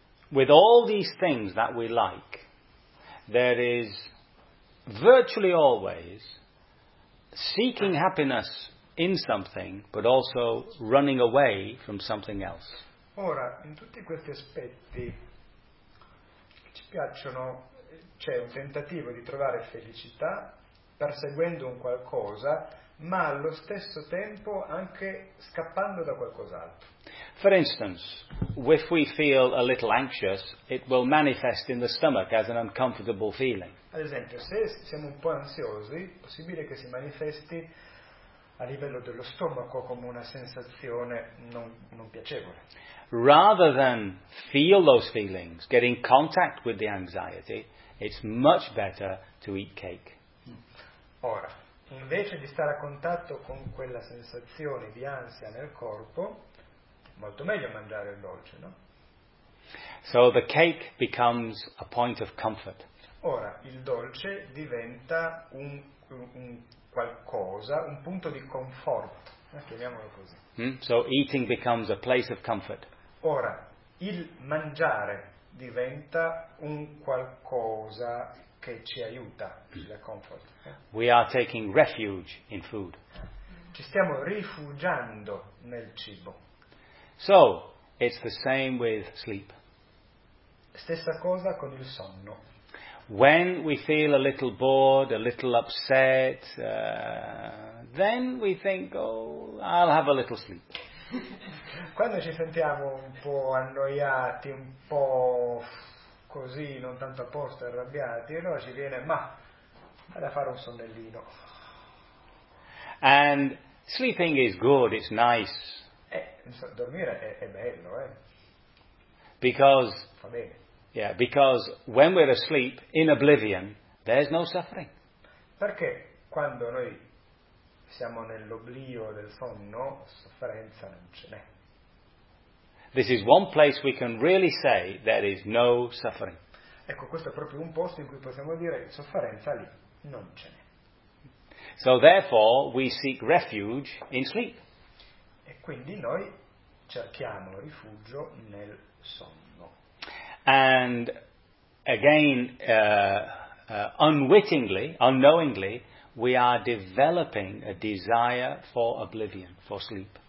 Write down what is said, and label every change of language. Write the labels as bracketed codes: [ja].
[en] With all these things that we like, there is virtually always seeking happiness in something, but also running away from something else. [it] Ora, in tutti questi aspetti che ci piacciono, c'è un tentativo di trovare felicità perseguendo un qualcosa, ma allo stesso tempo anche scappando da qualcos'altro. [en] For instance, if we feel a little anxious, it will manifest in the stomach as an uncomfortable feeling. [it] Ad esempio, se siamo un po' ansiosi, è possibile che si manifesti a livello dello stomaco come una sensazione non piacevole. [en] Rather than feel those feelings, get in contact with the anxiety, it's much better to eat cake. [it] Ora, invece di stare a contatto con quella sensazione di ansia nel corpo, molto meglio mangiare il dolce, no? [en] So the cake becomes a point of comfort. [it] Ora, il dolce diventa un qualcosa, un punto di conforto, chiamiamolo così. [en] So eating becomes a place of comfort. [it] Ora, il mangiare diventa un qualcosa che ci aiuta, il comfort. [en] We are taking refuge in food. [it] Ci stiamo rifugiando nel cibo. [en] So, it's the same with sleep. [it] Stessa cosa con il sonno. [en] When we feel a little bored, a little upset, then we think, "Oh, I'll have a little sleep." [it] Quando ci sentiamo un po' annoiati, un po' così, non tanto a posto, arrabbiati, allora ci viene, "Ma vado a fare un sonnellino." [en] And sleeping is good, it's nice. [it] Dormire è bello, [en] Because [it] fa bene. [en] Yeah, because when we're asleep, in oblivion, there's no suffering. [it] Perché quando noi siamo nell'oblio del sonno, sofferenza non ce n'è. [en] This is one place we can really say there is no suffering. [it] Ecco, questo è proprio un posto in cui possiamo dire sofferenza lì non ce n'è. [en] So therefore we seek refuge in sleep. [it] E quindi noi cerchiamo rifugio nel sonno. [en] And again, unwittingly, unknowingly, we are developing a desire for oblivion, for sleep.